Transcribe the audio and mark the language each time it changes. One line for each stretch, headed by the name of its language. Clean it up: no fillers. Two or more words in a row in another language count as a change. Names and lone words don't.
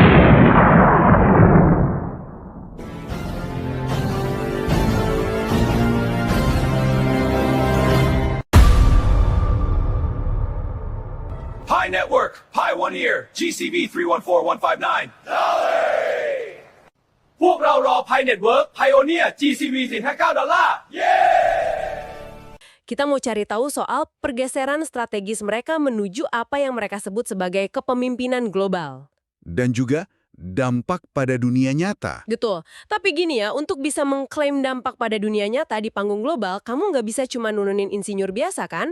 English: Pi Network, Pi One Year, GCV 314159.
Thai: พวกเรารอ Pi Network Pioneer GCV 459
Indonesian: Kita mau cari tahu soal pergeseran strategis mereka menuju apa yang mereka sebut sebagai kepemimpinan global. Dan juga dampak pada dunia nyata. Betul. Tapi gini ya, untuk bisa mengklaim dampak pada dunia nyata di panggung global, kamu nggak bisa cuma nurunin insinyur biasa kan?